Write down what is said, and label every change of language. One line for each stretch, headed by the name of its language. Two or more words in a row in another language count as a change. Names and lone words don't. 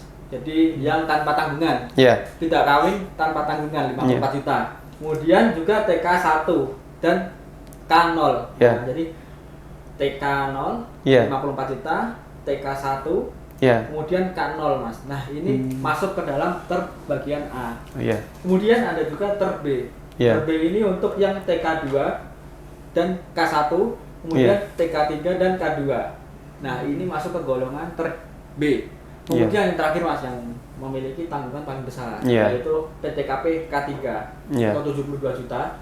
Indonesian: Jadi yang tanpa tanggungan. Tidak kawin tanpa tanggungan 54 juta. Kemudian juga TK1 dan K0. Nah, jadi TK0 54 juta, TK1 kemudian K0 Mas. Nah, ini masuk ke dalam ter bagian A. Kemudian ada juga ter B. Ter B ini untuk yang TK2 dan K1. Kemudian TK3 dan K2. Nah, ini masuk ke golongan ter B. Kemudian yang terakhir Mas, yang memiliki tanggungan paling besar, yaitu PTKP K3 atau 72 juta.